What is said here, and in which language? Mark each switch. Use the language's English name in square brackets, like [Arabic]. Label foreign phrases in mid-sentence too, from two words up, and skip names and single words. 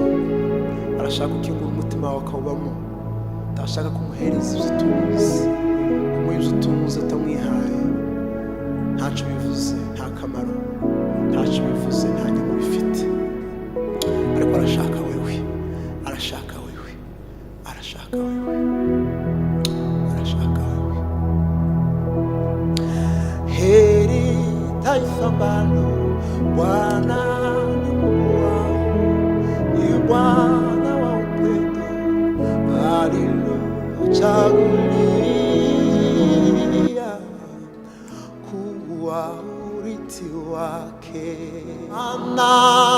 [Kinyarwanda] arashaka gukingura umutima wawe akawubamo ndashaka kumuhereza ibyo utunze kumuha ibyo utunze utamwihaye ntacyo bivuze nta kamaro ntacyo bivuze nta nyungu bifite ariko arashaka wewe arashaka wewe arashaka wewe arashaka wewe [Swahili] heri taifa ambalo Bwana ni Mungu wao ni Bwana wa upendo alilochagulia kuwa urithi wake.